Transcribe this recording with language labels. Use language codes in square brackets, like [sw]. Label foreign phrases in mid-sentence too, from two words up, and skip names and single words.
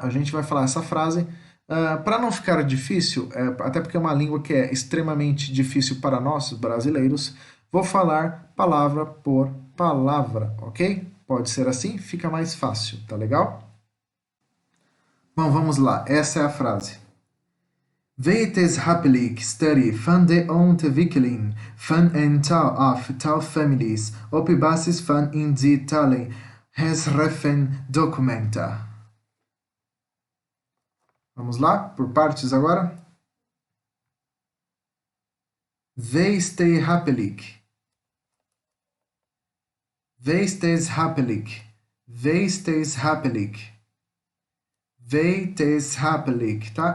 [pt] A gente vai falar essa frase. Para não ficar difícil, até porque é uma língua que é extremamente difícil para nós, brasileiros, vou falar palavra por palavra, ok? Pode ser assim, fica mais fácil, tá legal? Bom, vamos lá. Essa é a frase. [nl] Wetenschappelijk studie van de ontwikkeling van een taal of taalfamilies op basis van in die geschreven documenten. [pt] Vamos lá, por partes agora. [nl] Wetenschappelijk. Wetenschappelijk. Wetenschappelijk. Wetenschappelijk, [pt] tá?